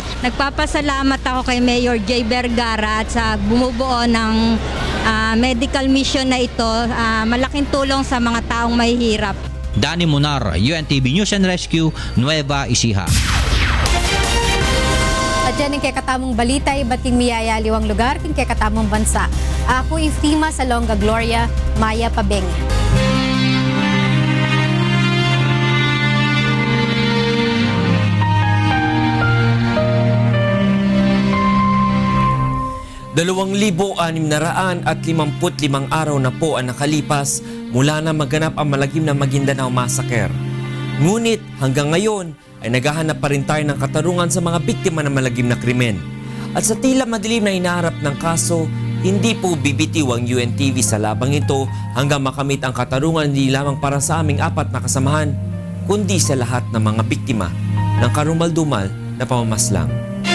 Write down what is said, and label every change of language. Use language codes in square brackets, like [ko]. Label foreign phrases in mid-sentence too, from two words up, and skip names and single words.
[tl] Nagpapasalamat ako kay Mayor Jay Vergara at sa bumubuo ng medical mission na ito. Malaking tulong sa mga taong mahihirap. Danny Munar, UNTV News and Rescue, Nueva Ecija. [pam] At yan ang kakatamong balita, iba't king miyayaliwang lugar, king kakatamong bansa. Ako Iftima Salonga Gloria, Maya Pabengi. [tl] at 55 araw na po ang nakalipas mula na maganap ang malagim na Maguindanao Massacre. Ngunit hanggang ngayon ay naghahanap pa rin tayo ng katarungan sa mga biktima ng malagim na krimen. At sa tila madilim na hinaharap ng kaso, hindi po bibitiw ang UNTV sa labang ito hanggang makamit ang katarungan hindi lamang para sa aming 4 na kasamahan, kundi sa lahat ng mga biktima ng karumal-dumal na pamamaslang.